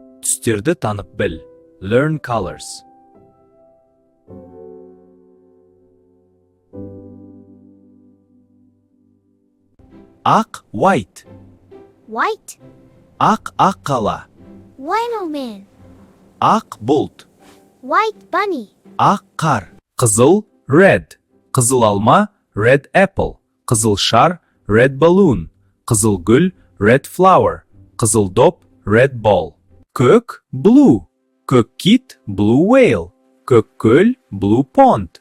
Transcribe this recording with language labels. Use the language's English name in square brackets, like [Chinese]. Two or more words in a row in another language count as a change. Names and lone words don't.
[Kazakh] Түстерді танып біл. [English] Learn colors. Ақ white. White. [Kazakh] Ақ қала. Wino man. Ақ бұлт. [English] White bunny. [Kazakh] Ақ қар. Қызыл red. Қызыл алма [English] red apple. [Kazakh] Қызыл шар [English] red balloon. [Kazakh] Қызыл гүл [English] red flower. [Kazakh] Қызыл доп [English] red ball. [Kazakh] Көк blue. Көк кит [English] blue whale. [Kazakh] Көк көл [English] blue pond.